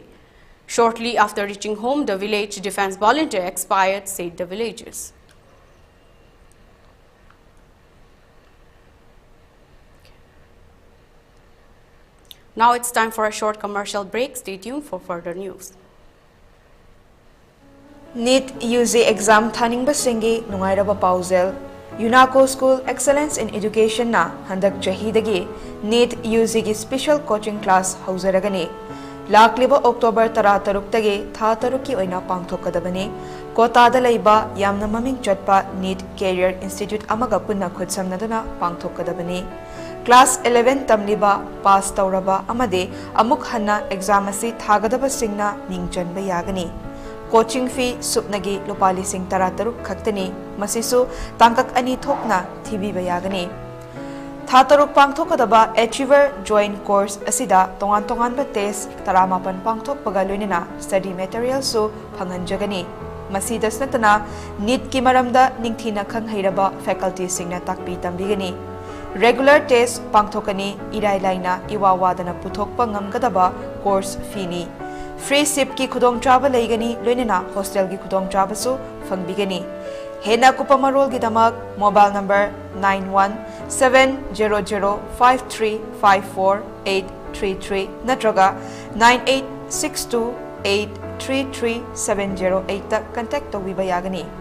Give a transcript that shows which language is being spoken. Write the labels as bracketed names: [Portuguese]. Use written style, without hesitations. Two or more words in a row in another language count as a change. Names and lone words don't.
[English] Shortly after reaching home, the village defense volunteer expired, said the villagers. Now it's time for a short commercial break. Stay tuned for further news. [Manipuri] NEET UG exam thaning basingi nungairaba pausel UNACO School Excellence in Education na handak chahidagi NEET UG gi [English] special coaching class [Manipuri] hauzaragani. Lakliba October 13 tagi tha taruki oina pangthokadabani. Kota da laiba yamna maming chatpa NEET Career Institute amaga punna khudsamnaduna pangthokadabani. Class 11 tamliba pass tauraba amade amuk hanna exam asi thagadaba singna ningchanba yagani. [English] Coaching fee [Manipuri] supnagi lupali sing tarataruk khaktani masisu tangkak ani thokna thibi bayagani. Thataruk pangthokadaba Achiever Joint Course asida tongan ba test taramapan pangthokpaga loinina [English] study material [Manipuri] su phanganjagani. Masidas natana NEET ki maramda ningthina khanghairaba faculty singna takpi tambigani. [English] Regular test [Manipuri] pangthokani irai laina iwawadana puthokpa ngamgadaba [English] course fee [Manipuri] ni. Free SIP ki khudong chaba leigani loinina hostel ki khudong chaba su fangbigani. Hena kupamarol ki damak [English] mobile number [Manipuri] 917005354833 natraga 9862833708 ta contact tawiba yagani.